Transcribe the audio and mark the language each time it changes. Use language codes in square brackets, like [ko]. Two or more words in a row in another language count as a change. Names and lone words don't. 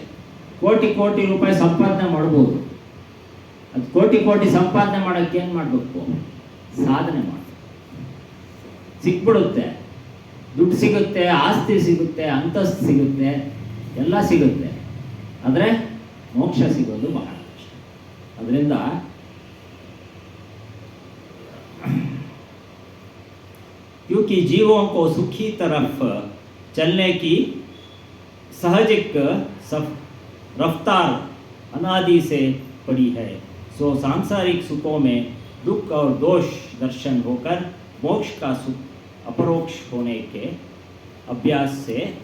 [kn] ಕೋಟಿ ರೂಪಾಯಿ ಸಂಪಾದನೆ ಮಾಡ್ಬೋದು. ಅದು ಕೋಟಿ ಸಂಪಾದನೆ ಮಾಡೋಕ್ಕೆ ಏನು ಮಾಡಬೇಕು? ಸಾಧನೆ ಮಾಡಬೇಕು. ಸಿಕ್ಬಿಡುತ್ತೆ, ದುಡ್ಡು ಸಿಗುತ್ತೆ, ಆಸ್ತಿ ಸಿಗುತ್ತೆ, ಅಂತಸ್ತು ಸಿಗುತ್ತೆ, ಎಲ್ಲ ಸಿಗುತ್ತೆ. ಆದರೆ ಮೋಕ್ಷ ಸಿಗೋದು ಬಹಳ ಕಷ್ಟ. [hi] ಅದರಿಂದ क्योंकि जीवों को सुखी तरफ चलने की सहजिक रफ्तार अनादि से पड़ी है, सो सांसारिक सुखों में दुख और दोष दर्शन होकर मोक्ष का सुख अपरोक्ष होने के अभ्यास से